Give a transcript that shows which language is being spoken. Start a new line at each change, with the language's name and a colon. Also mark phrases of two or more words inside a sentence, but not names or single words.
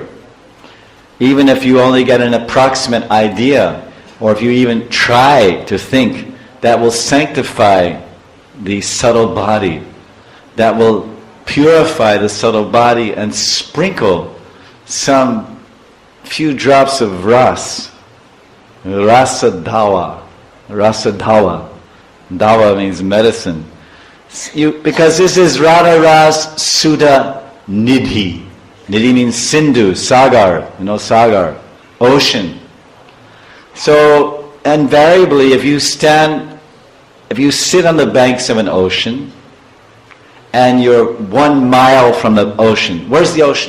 English: Even if you only get an approximate idea, or if you even try to think, that will sanctify the subtle body, that will purify the subtle body and sprinkle some few drops of ras,
Hindi: रस दवा. रस दवा.
English: Dawa means medicine. Because this is Radha Ras Sudha Nidhi. Nidhi means Sindhu, Sagar, Sagar, ocean. So invariably, if you sit on the banks of an ocean and you're 1 mile from the ocean, where's the ocean?